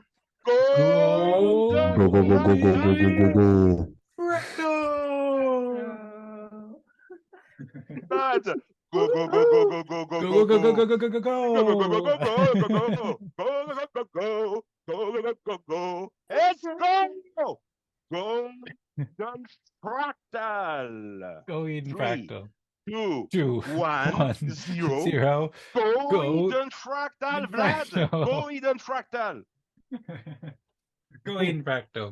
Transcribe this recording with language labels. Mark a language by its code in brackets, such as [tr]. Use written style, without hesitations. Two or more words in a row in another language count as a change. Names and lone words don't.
[en] Go! Go, go, go, go, go, go, go, go, go. Bad. Go, go, go, go, go, go, go, go, go, go, go, go, go, go, go. Let's go! Go, Eden+Fractal. Go Eden+Fractal. 2, 1, 0. Go Eden+Fractal, Vlad. Go Eden+Fractal. Go Eden+Fractal.